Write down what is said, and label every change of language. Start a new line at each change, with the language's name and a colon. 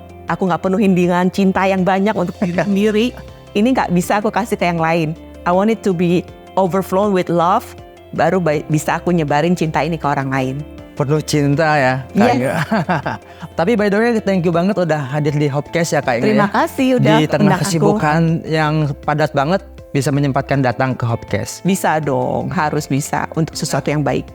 Indonesian: Aku nggak penuhin dengan cinta yang banyak untuk diri sendiri. Ini nggak bisa aku kasih ke yang lain.
English: I want it to be overflown with love.
Indonesian: Baru bisa aku nyebarin cinta ini ke orang lain. Penuh cinta ya Kak Inge. Tapi by the way thank you banget udah hadir di Hopcast ya Kak Inge. Terima kasih udah di tengah kesibukan yang padat banget bisa menyempatkan datang ke Hopcast. Bisa dong, harus bisa untuk sesuatu yang baik.